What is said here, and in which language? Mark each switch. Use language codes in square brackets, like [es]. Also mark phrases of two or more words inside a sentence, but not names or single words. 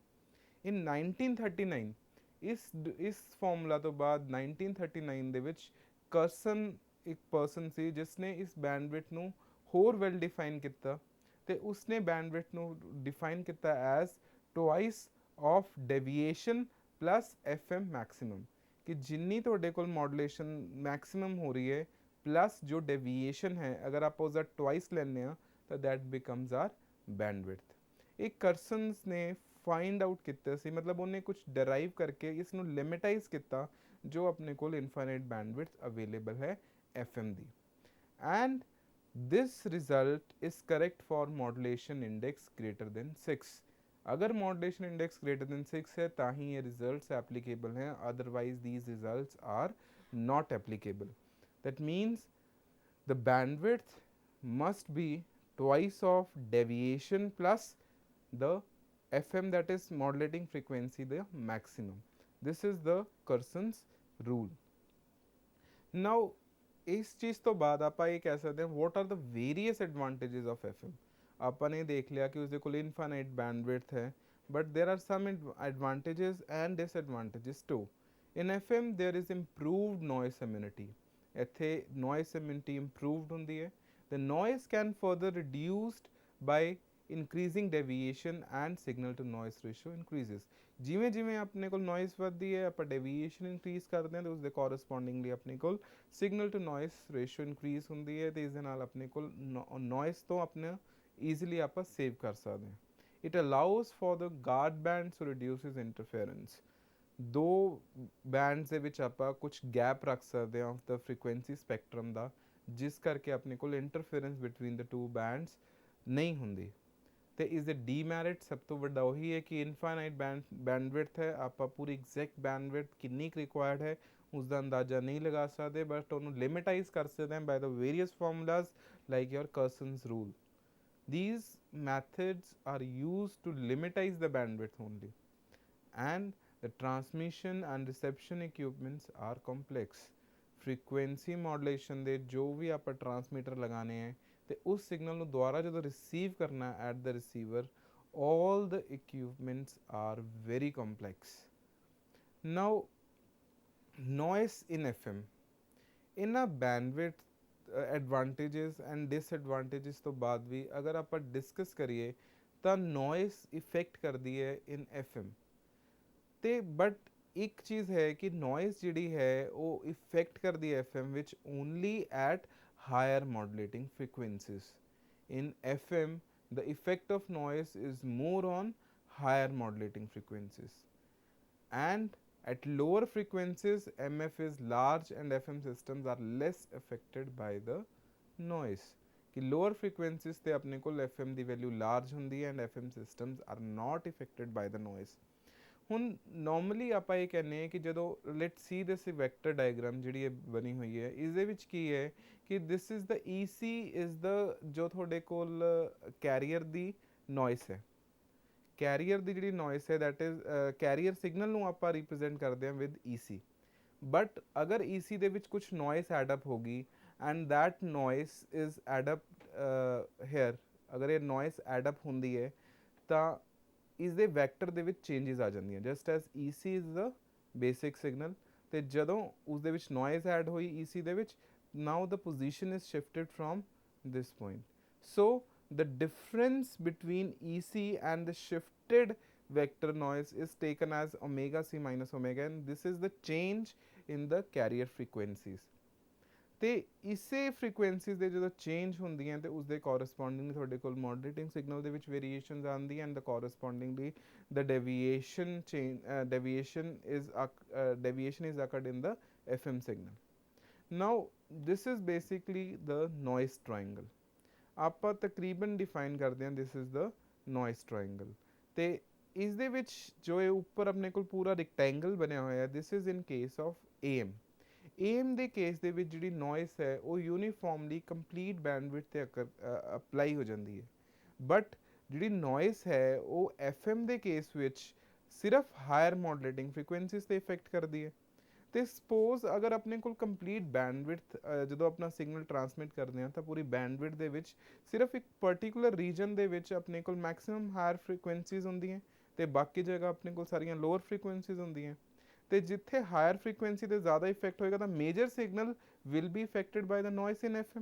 [pa] ਇਨ 1939 ਇਸ ਫਾਰਮੂਲਾ ਤੋਂ ਬਾਅਦ 1939 ਦੇ ਵਿੱਚ ਕਰਸਨ ਇੱਕ ਪਰਸਨ ਸੀ ਜਿਸ ਨੇ ਇਸ ਬੈਂਡਵਿਡਥ ਨੂੰ ਹੋਰ [en] well define [pa] ਕੀਤਾ, ਤੇ ਉਸਨੇ ਬੈਂਡਵਿਡਥ ਨੂੰ ਡਿਫਾਈਨ ਕੀਤਾ [en] as twice of deviation plus FM maximum, [pa] ਕਿ ਜਿੰਨੀ ਤੁਹਾਡੇ ਕੋਲ [en] modulation maximum [pa] ਹੋ ਰਹੀ ਹੈ ਪਲਸ ਜੋ ਡੇਵੀਏਸ਼ਨ ਹੈ ਅਗਰ ਆਪਾਂ ਉਸਦਾ ਟਵਾਈਸ ਲੈਂਦੇ ਹਾਂ ਤਾਂ [en] that becomes our bandwidth. [pa] ਇਹ ਕਰਸਨਸ ਨੇ [en] find out [pa] ਕੀਤਾ ਸੀ, ਮਤਲਬ ਉਹਨੇ ਕੁਝ ਡਰਾਈਵ ਕਰਕੇ ਇਸ ਨੂੰ ਲਿਮਿਟਾਈਜ਼ ਕੀਤਾ ਜੋ ਆਪਣੇ ਕੋਲ [en] infinite bandwidth available [pa] ਹੈ FM ਦੀ। [en] ਐਂਡ this result is correct for modulation index greater than 6। [hi] अगर [en] modulation index greater than 6 [hi] है ताही ये [en] results applicable [hi] हैं, [en] otherwise these results are not applicable। That means the bandwidth must be twice of deviation plus the FM, that is modulating frequency, the maximum। This is the Carson's rule। [pa] Now ਇਸ ਚੀਜ਼ ਤੋਂ ਬਾਅਦ ਆਪਾਂ ਇਹ ਕਹਿ ਸਕਦੇ ਹਾਂ [en] what are the various advantages of FM. [pa] ਆਪਾਂ ਨੇ ਦੇਖ ਲਿਆ ਕਿ ਉਸਦੇ ਕੋਲ [en] infinite bandwidth [pa] ਹੈ, [en] but there are some advantages and disadvantages too. in FM there is improved noise immunity, [pa] ਇੱਥੇ [en] noise immunity improved [pa] ਹੁੰਦੀ ਹੈ। [en] the noise can further reduced by increasing deviation and signal to noise ratio increases। [pa] ਜਿਵੇਂ ਜਿਵੇਂ ਆਪਣੇ ਕੋਲ ਨੋਇਸ ਵੱਧਦੀ ਹੈ ਆਪਾਂ [en] deviation increase [pa] ਕਰਦੇ ਹਾਂ ਤੇ ਉਸਦੇ ਕੋਰਸਪੋਂਡਿੰਗਲੀ ਆਪਣੇ ਕੋਲ [en] signal to noise ratio increase [pa] ਹੁੰਦੀ ਹੈ, ਤੇ ਇਸ ਦੇ ਨਾਲ ਆਪਣੇ ਕੋਲ ਨੋਇਸ ਤੋਂ ਆਪਣਾ ਈਜ਼ੀਲੀ ਆਪਾਂ ਸੇਵ ਕਰ ਸਕਦੇ ਹਾਂ। [en] it allows for the guard band to reduces interference. [pa] ਦੋ ਬੈਂਡਸ ਦੇ ਵਿੱਚ ਆਪਾਂ ਕੁਝ ਗੈਪ ਰੱਖ ਸਕਦੇ ਹਾਂ [en] of the frequency spectrum [pa] ਦਾ, ਜਿਸ ਕਰਕੇ ਆਪਣੇ ਕੋਲ [en] interference between the two bands [pa] ਨਹੀਂ ਹੁੰਦੀ। ਤੇ ਇਸ ਦੇ ਡੀਮੈਰਿਟ ਸਭ ਤੋਂ ਵੱਡਾ ਉਹੀ ਹੈ ਕਿ [en] infinite bandwidth [pa] ਹੈ, ਆਪਾਂ ਪੂਰੀ [en] exact bandwidth [pa] ਕਿੰਨੀ ਕੁ ਰਿਕੁਆਇਰਡ ਹੈ ਉਸਦਾ ਅੰਦਾਜ਼ਾ ਨਹੀਂ ਲਗਾ ਸਕਦੇ, ਬਟ ਉਹਨੂੰ ਲਿਮਿਟਾਈਜ਼ ਕਰ ਸਕਦੇ ਹਾਂ [en] by the various formulas like your Carson's rule. These methods are used to limitize the bandwidth only, and the transmission and reception equipments are complex। frequency modulation [pa] ਦੇ ਜੋ ਵੀ ਆਪਾਂ ਟਰਾਂਸਮੀਟਰ ਲਗਾਣੇ ਹੈ ਤੇ ਉਸ ਸਿਗਨਲ ਨੂੰ ਦੁਬਾਰਾ ਜਦੋਂ ਰਿਸੀਵ ਕਰਨਾ [en] at the receiver, all the equipments are very complex। Now noise in FM, [pa] ਇਹਨਾਂ [en] bandwidth advantages and disadvantages [pa] ਤੋਂ ਬਾਅਦ ਵੀ ਅਗਰ ਆਪਾਂ ਡਿਸਕਸ ਕਰੀਏ ਤਾਂ [en] noise effect [pa] ਕਰਦੀ ਹੈ [en] in FM. [pa] ਤੇ ਬਟ ਇੱਕ ਚੀਜ਼ ਹੈ ਕਿ ਨੋਇਸ ਜਿਹੜੀ ਹੈ ਉਹ ਇਫੈਕਟ ਕਰਦੀ ਹੈ FM ਵਿੱਚ [en] only at higher modulating frequencies. In FM the effect of noise is more on higher modulating frequencies, and at lower frequencies MF is large and FM systems are less affected by the noise। कि lower frequencies [pa] ਤੇ ਆਪਣੇ ਕੋਲ [en] FM ਦੀ value large [pa] ਹੁੰਦੀ ਹੈ [en] and FM systems are not affected by the noise। [pa] ਹੁਣ ਨੋਰਮਲੀ ਆਪਾਂ ਇਹ ਕਹਿੰਦੇ ਹਾਂ ਕਿ ਜਦੋਂ [en] let see this vector diagram [pa] ਜਿਹੜੀ ਇਹ ਬਣੀ ਹੋਈ ਹੈ, ਇਸ ਦੇ ਵਿੱਚ ਕੀ ਹੈ ਕਿ [en] this is the EC is the [pa] ਜੋ ਤੁਹਾਡੇ ਕੋਲ ਕੈਰੀਅਰ ਦੀ ਨੋਇਸ ਹੈ। ਕੈਰੀਅਰ ਦੀ ਜਿਹੜੀ ਨੋਇਸ ਹੈ [en] that is carrier signal [pa] ਨੂੰ ਆਪਾਂ ਰਿਪਰੈਜ਼ੈਂਟ ਕਰਦੇ ਹਾਂ [en] with EC. [pa] ਬਟ ਅਗਰ EC ਦੇ ਵਿੱਚ ਕੁਛ [en] noise add up [pa] ਹੋ ਗਈ [en] and that noise is add up here, [pa] ਅਗਰ ਇਹ [en] noise add up [pa] ਹੁੰਦੀ ਹੈ ਤਾਂ ਇਸ ਦੇ ਵੈਕਟਰ ਦੇ ਵਿੱਚ ਚੇਂਜਸ ਆ ਜਾਂਦੀਆਂ। [en] just as EC is the basic signal, [pa] ਤੇ ਜਦੋਂ ਉਸ ਦੇ ਵਿੱਚ [en] noise add [pa] ਹੋਈ EC ਦੇ ਵਿੱਚ, [en] now the position is shifted from this point। So the difference between EC and the shifted vector noise is taken as omega c minus omega, and this is the change in the carrier frequencies। [pa] ਤੇ ਇਸੇ ਫ੍ਰੀਕੁਐਂਸੀਜ਼ ਦੇ ਜਦੋਂ ਚੇਂਜ ਹੁੰਦੀਆਂ ਤੇ ਉਸਦੇ ਕੋਰਸਪੋਂਡਿੰਗਲੀ ਤੁਹਾਡੇ ਕੋਲ [en] modulating signal [pa] ਦੇ ਵਿੱਚ ਵੇਰੀਏਸ਼ਨਸ ਆਉਂਦੀਆਂ [en] and the correspondingly the deviation change deviation is occurred in the FM signal. Now this is basically the noise triangle. [pa] ਆਪਾਂ ਤਕਰੀਬਨ ਡਿਫਾਈਨ ਕਰਦੇ ਹਾਂ [en] this is the noise triangle [pa] ਤੇ ਇਸ ਦੇ ਵਿੱਚ ਜੋ ਇਹ ਉੱਪਰ ਆਪਣੇ ਕੋਲ ਪੂਰਾ ਰੈਕਟੈਂਗਲ ਬਣਿਆ ਹੋਇਆ [en] this is in case of AM. [pa] AM ਦੇ ਕੇਸ ਦੇ ਵਿੱਚ ਜਿਹੜੀ ਨੋਇਸ ਹੈ ਉਹ [en] uniformly complete bandwidth [pa] ਤੇ ਅਪਲਾਈ ਹੋ ਜਾਂਦੀ ਹੈ ਬਟ ਜਿਹੜੀ ਨੋਇਸ ਹੈ ਉਹ FM ਦੇ ਕੇਸ ਵਿੱਚ ਸਿਰਫ [en] higher modulating frequencies [pa] ਤੇ ਇਫੈਕਟ ਕਰਦੀ ਹੈ ਤੇ ਸਪੋਜ਼ ਅਗਰ ਆਪਣੇ ਕੋਲ [en] complete bandwidth [pa] ਜਦੋਂ ਆਪਣਾ ਸਿਗਨਲ ਟਰਾਂਸਮਿਟ ਕਰਦੇ ਹਾਂ ਤਾਂ ਪੂਰੀ ਬੈਂਡਵਿਡਥ ਦੇ ਵਿੱਚ ਸਿਰਫ ਇੱਕ [en] particular region [pa] ਦੇ ਵਿੱਚ ਆਪਣੇ ਕੋਲ [en] maximum higher frequencies [pa] ਹੁੰਦੀਆਂ ਤੇ ਬਾਕੀ ਜਗ੍ਹਾ ਆਪਣੇ ਕੋਲ ਸਾਰੀਆਂ [en] lower frequencies [pa] ਹੁੰਦੀਆਂ ਤੇ ਜਿੱਥੇ [en] higher frequency [pa] ਤੇ ਜ਼ਿਆਦਾ ਇਫੈਕਟ ਹੋਏਗਾ ਤਾਂ [en] major signal will be effected by the noise in FM.